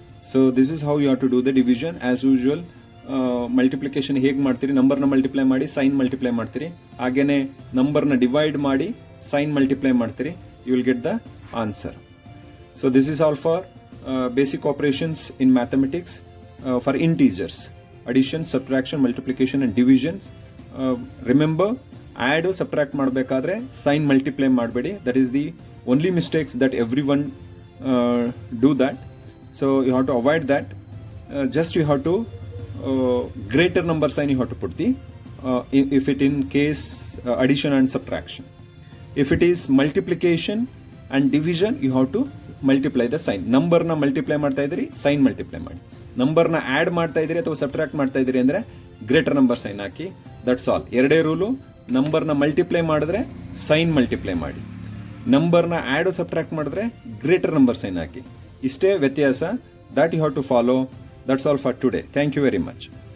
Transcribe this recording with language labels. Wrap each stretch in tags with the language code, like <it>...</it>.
<en>So this is how you have to do the division. As usual multiplication</en> <kn>ಹೇಗೆ ಮಾಡ್ತೀರಿ? ನಂಬರ್ನ multiply ಮಾಡಿ sign multiply ಮಾಡ್ತೀರಿ, ಹಾಗೇನೆ ನಂಬರ್ನ ಡಿವೈಡ್ ಮಾಡಿ ಸೈನ್ ಮಲ್ಟಿಪ್ಲೈ ಮಾಡ್ತೀರಿ,</kn> <en>You will get the answer. So this is all for basic operations in mathematics. For integers, addition, subtraction, multiplication and divisions. Remember, add or subtract</en> <kn>ಮಾಡಬೇಕಾದ್ರೆ</kn> <en>sign multiply</en> <kn>ಮಾಡಬೇಡಿ.</kn> <en>That is the only mistakes that everyone do that. So you have to avoid that. Just you have to greater number sign you have to put the if it in case addition and subtraction. If it is multiplication and division, you have to multiply the sign.</en> <kn>ನಂಬರ್ನ multiply ಮಾಡ್ತಾ ಇದ್ದೀರಿ, sign multiply ಮಾಡಿ. ನಂಬರ್ನ add ಮಾಡ್ತಾ ಇದ್ದೀರಿ ಅಥವಾ subtract ಮಾಡ್ತಾ ಇದ್ದೀರಿ ಅಂದರೆ greater number sign hockey.</kn> <en>That's all.</en> <kn>ಎರಡೇ ರೂಲು. ನಂಬರ್ನ ಮಲ್ಟಿಪ್ಲೈ ಮಾಡಿದ್ರೆ ಸೈನ್ ಮಲ್ಟಿಪ್ಲೈ ಮಾಡಿ, ನಂಬರ್ನ ಆ್ಯಡ್ ಸಬ್ಟ್ರಾಕ್ಟ್ ಮಾಡಿದ್ರೆ ಗ್ರೇಟರ್ ನಂಬರ್ ಸೈನ್ ಹಾಕಿ. ಇಷ್ಟೇ ವ್ಯತ್ಯಾಸ.</kn> <en>That you have to follow. That's all for today. Thank you very much.</en>